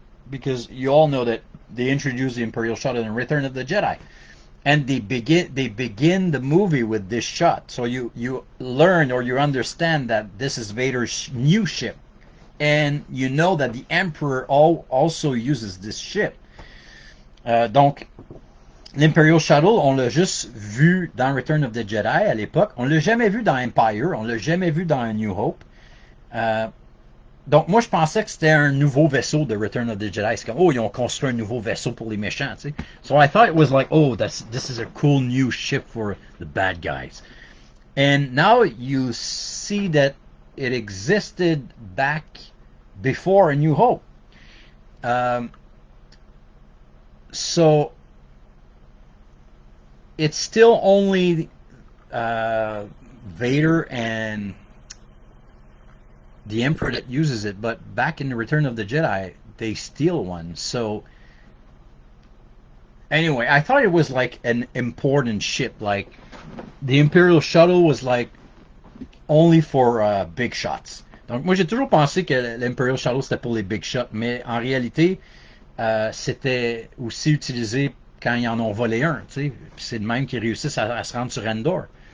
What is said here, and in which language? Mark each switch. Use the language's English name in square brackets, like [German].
[English] Because you all know that they introduced the Imperial shuttle in Return of the Jedi. And they begin the movie with this shot. So you learn or you understand that this is Vader's new ship. And you know that the Emperor also uses this ship. [French] Donc, l'Imperial Shuttle, on l'a juste vu dans Return of the Jedi à l'époque. On l'a jamais vu dans Empire. On l'a jamais vu dans A New Hope. Donc, moi, je pensais que c'était un nouveau vaisseau de Return of the Jedi. C'est comme, oh, ils ont construit un nouveau vaisseau pour les méchants, tu sais. [English] So I thought it was like, oh, this is a cool new ship for the bad guys. And now you see that it existed back before A New Hope. So it's still only Vader and the Emperor that uses it, but back in the Return of the Jedi, they steal one. So anyway, I thought it was like an important ship. Like the Imperial Shuttle was like only for big shots. [French] Donc moi j'ai toujours pensé que l'Imperial Shuttle c'était pour les big shots, mais en réalité c'était aussi utilisé quand ils en ont volé un. Tu sais, c'est de même qu'ils réussissent à se rendre sur Endor.